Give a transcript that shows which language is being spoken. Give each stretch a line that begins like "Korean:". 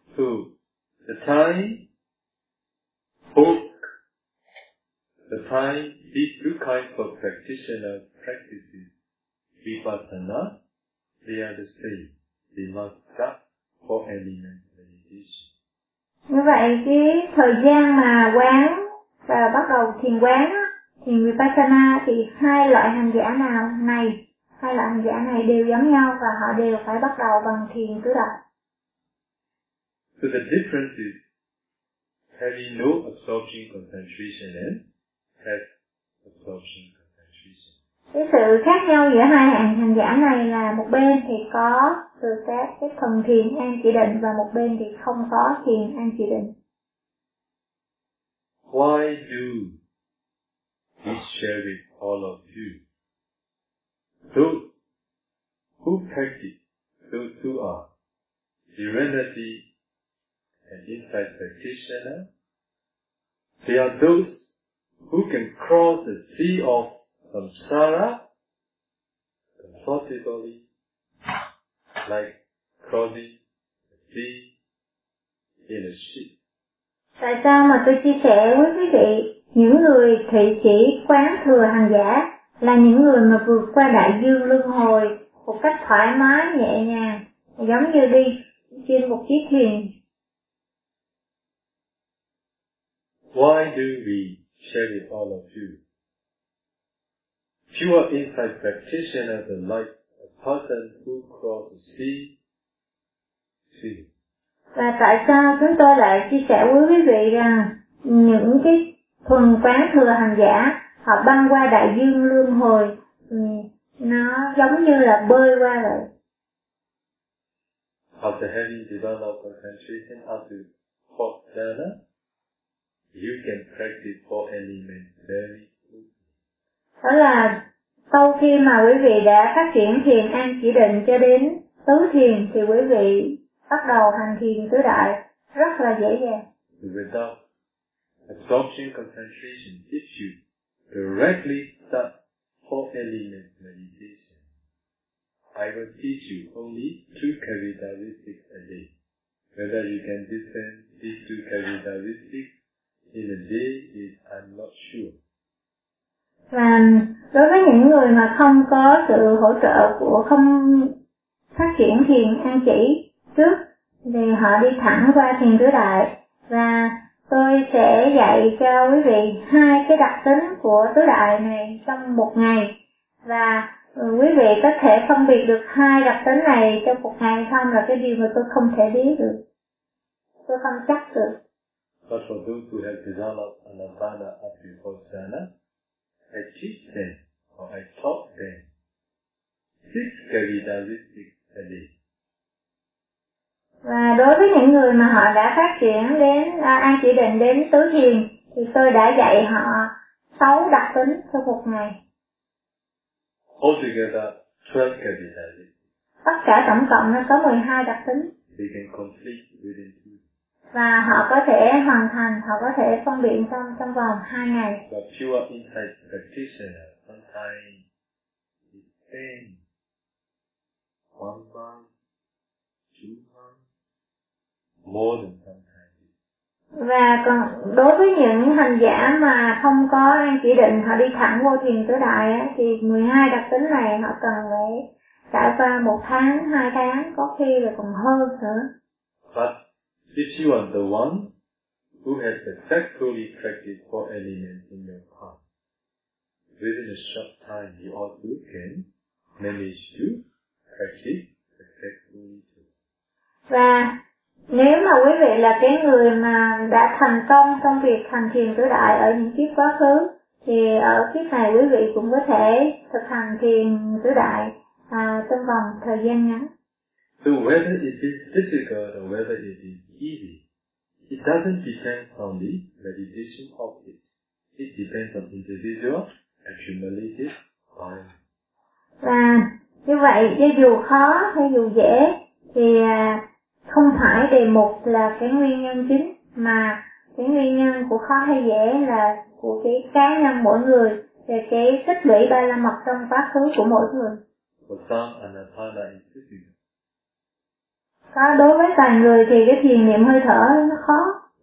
English: So, the time, book, the time, these two kinds of practitioner practices, vipassana, they are the same. They must start four elements meditation.
Vietnamese: Như vậy, cái thời gian mà quán và bắt đầu thiền quán, thiền vipassana thì hai loại hành giả nào này? Hai loại hành giả này đều giống nhau và họ đều phải bắt đầu bằng thiền tứ đại.
English: So the difference is having no absorption concentration and have absorption concentration.
Vietnamese: Cái sự khác nhau giữa hai hạng hành giả này là một bên thì có từ các cái thần thiền an chỉ định và một bên thì không có thiền an chỉ định.
English: Why do we share with all of you? Those who practice, those who are serenity and insight practitioner, they are those who can cross the sea of samsara comfortably, like crossing the sea in a ship.
Vietnamese: Tại sao mà tôi chia sẻ với quý vị những người thị sĩ quán thừa hành giả là những người mà vượt qua đại dương luân hồi một cách thoải mái, nhẹ nhàng, giống như đi trên một chiếc thuyền.
English: Why do we share with all of you? Pure insight practitioner is like a person who crossed the sea. See.
Vietnamese: Và tại sao chúng tôi lại chia sẻ với quý vị rằng những cái thuần quán thừa hành giả họ băng qua đại dương luân hồi, nó giống như là bơi qua vậy.
English: After having developed concentration after fourth jhana, you can practice four elements very quickly.
Vietnamese: Đó là sau khi mà quý vị đã phát triển thiền an chỉ định cho đến tứ thiền thì quý vị bắt đầu hành thiền tứ đại rất là dễ dàng.
English: Without absorption concentration issue, directly start four element meditation. I will teach you only two characteristics a day. Whether you can discern these two characteristics in a day is I'm not sure.
Vietnamese: Và đối với những người mà không có sự hỗ trợ của không phát triển thiền an chỉ trước thì họ đi thẳng qua thiền tứ đại và tôi sẽ dạy cho quý vị hai cái đặc tính của tứ đại này trong một ngày và quý vị có thể phân biệt được hai đặc tính này trong một ngày không là cái điều mà tôi không thể biết được, tôi không chắc được.
English: But for those who have developed anapana after vipassana, I teach them or I taught them six characteristics a day.
Vietnamese: Và đối với những người mà họ đã phát triển đến an chỉ định đến tứ thiền thì tôi đã dạy họ 6 đặc tính cho một ngày.
English: Altogether 12 characteristics.
Vietnamese: Tất cả tổng cộng nó có 12 đặc tính.
English: They can complete within 2 days.
Vietnamese: và họ có thể hoàn thành, họ có thể phân biện trong trong vòng 2 ngày.
English: The pure insight practitioner sometimes it takes 1 month, 2 months, more than sometimes.
Vietnamese: Và còn đối với những hành giả mà không có an chỉ định, họ đi thẳng vô thiền tứ đại á, thì 12 đặc tính này họ cần phải trải qua 1 tháng, 2 tháng, có khi là còn hơn nữa.
English: But if you are the one who has successfully practiced 4 elements in your path, within a short time you also can manage to practice successfully too.
Vietnamese: Và nếu mà quý vị là cái người mà đã thành công trong việc hành thiền tứ đại ở những kiếp quá khứ, thì ở kiếp này quý vị cũng có thể thực hành thiền tứ đại trong vòng thời gian ngắn.
English: So whether it is difficult or whether it is easy, it doesn't depend on the meditation object. It depends on individual accumulated mind.
Vietnamese: Và như vậy, dù khó hay dù dễ, thì không phải đề mục là cái nguyên nhân chính, mà cái nguyên nhân của khó hay dễ là của cái cá nhân mỗi người, về cái tích lũy ba la mật trong quá khứ của mỗi người.
English: For some, anapana is difficult.
Vietnamese: Có đối với toàn người thì cái thiền niệm hơi thở nó khó.